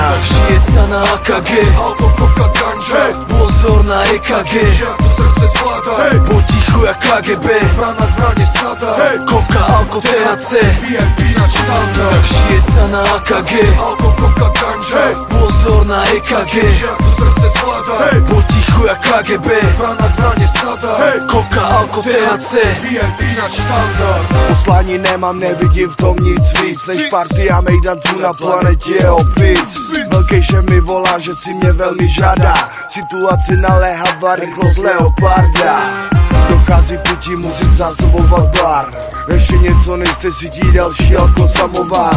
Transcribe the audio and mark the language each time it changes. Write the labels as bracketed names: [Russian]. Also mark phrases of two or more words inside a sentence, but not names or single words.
[Slovak] Tak žije sa na AKG, alko, koka, ganže, pozor na EKG, jak to srdce zvláda, potichu jak KGB, vrana k vrane sada, koka, alko, THC, VIP na štandard. Tak žije sa na AKG, alko, koka, ganže, pozor na EKG, jak to srdce zvláda, potichu jak KGB, vrana k vrane sada, koka, alko, THC, VIP na štandard. [Czech] Poslání nemám, nevidím v tom nic víc než party a mejdan tu na planetě opic. Velký šéf mi volá, že si mě velmi žádá, situace naléhavá, rychlost leoparda. Dochází pití, musím zásobovat bar, ještě něco nejste si tí další alko samovár.